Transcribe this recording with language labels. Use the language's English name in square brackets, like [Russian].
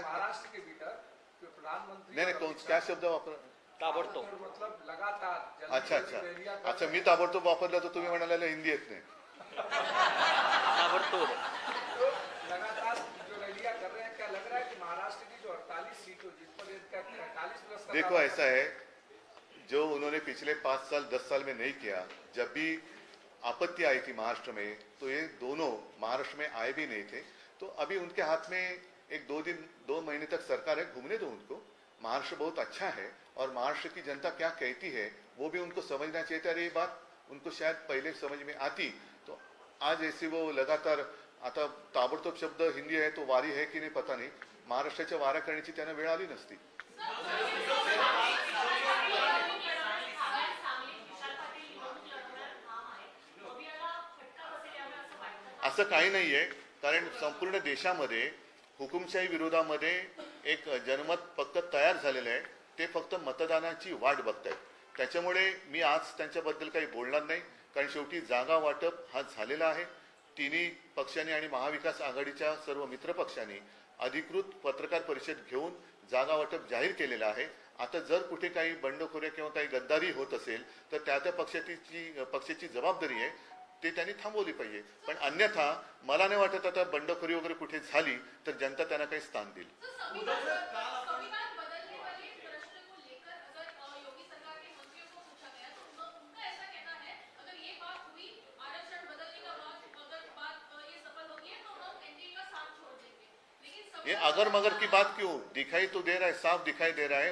[Hindi] महाराष्ट्र के भीतर प्रधानमंत्री [Marathi] नाही नाही, [Hindi] क्या शब्द [Marathi] वापर, [Hindi] ताबडतोब, मतलब लगातार. अच्छा अच्छा अच्छा, [Marathi] मी ताबडतोब वापरला तर तुम्ही म्हणाला हिंदी येत नाही. [Hindi] ताबड़तोड़ लगातार जो रैलियां कर रहे हैं, क्या लग रहा है कि महाराष्ट्र की जो 48 सीटों जिस पर 48+ का देखो ऐसा है, जो उन्होंने पिछले 5 साल 10 साल में नहीं किया, जब भी आपत्ति आई थी महाराष्ट्र में तो ये दोनों महाराष्ट्र में आए भी नहीं थे. तो अभी उनके हाथ में एक 2 महीने तक सरकार है, घूमने दो उनको. महाराष्ट्र बहुत अच्छा है और महाराष्ट्र की जनता क्या कहती है वो भी उनको समझना चाहिए था. ये बात उनको शायद पहले समझ में आती तो आज ऐसे वो लगातार, [Marathi] आता ताबडतोब शब्द हिंदी आहे तो वारी है की नाही पता नाही, महाराष्ट्राच्या वाऱ्या करण्याची त्यांना वेळ आली नसती. असं काही नाहीये, कारण संपूर्ण देशामध्ये हुकुमशाही विरोधामध्ये एक जनमत फक्त तयार झालेलं आहे. ते फक्त मतदानाची वाट बघतायत. त्याच्यामुळे मी आज त्यांच्याबद्दल काही बोलणार नाही, कारण शेवटी जागा वाटप हा झालेला आहे. तिन्ही पक्षांनी आणि महाविकास आघाडीच्या सर्व मित्र पक्षांनी अधिकृत पत्रकार परिषद घेऊन जागा वाटप जाहीर केलेलं आहे. आता जर कुठे काही बंडखोरी किंवा काही गद्दारी होत असेल तर त्या पक्षाची जबाबदारी आहे. ते त्यांनी थांबवली पाहिजे. पण अन्यथा मला नाही वाटत आता बंडखोरी वगैरे कुठे झाली तर जनता त्यांना काही स्थान देईल. [Hindi] संविधान बदलने वाले प्रश्न को लेकर अगर योगी सरकार के मंत्रियों को पूछा गया तो उनका ऐसा कहना है अगर ये बात हुई आरक्षण बदलने का अगर बात ये सफल होगी है तो हम एनडीए का साथ छोड़ देंगे. लेकिन ये अगर मगर की बात क्यों दिखाई तो दे रहा है, साफ दिखाई दे रहा है.